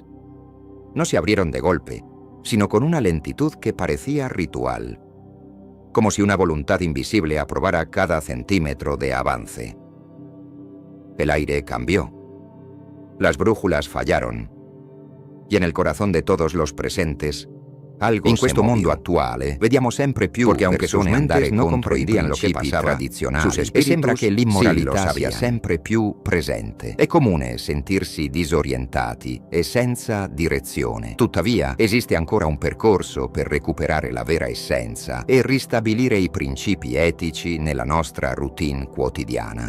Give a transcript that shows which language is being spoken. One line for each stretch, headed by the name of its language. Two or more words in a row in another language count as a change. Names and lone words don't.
Spanish: No se abrieron de golpe, sino con una lentitud que parecía ritual, como si una voluntad invisible aprobara cada centímetro de avance. El aire cambió. Las brújulas fallaron. Y en el corazón de todos los presentes, algo
Italian: In questo
Spanish: se
Italian: mondo
Spanish: movió.
Italian: attuale vediamo sempre più
Spanish: Porque aunque sus
Italian: persone andare
Spanish: mentes no
Italian: contro i
Spanish: comprendían lo que
Italian: principi
Spanish: pasaba,
Italian: tradizionali
Spanish: sus
Italian: e
Spanish: espíritus
Italian: sembra che
Spanish: sì lo
Italian: l'immoralità sia
Spanish: sabían.
Italian: sempre più presente. È comune sentirsi disorientati e senza direzione. Tuttavia, esiste ancora un percorso per recuperare la vera essenza e ristabilire i principi etici nella nostra routine quotidiana.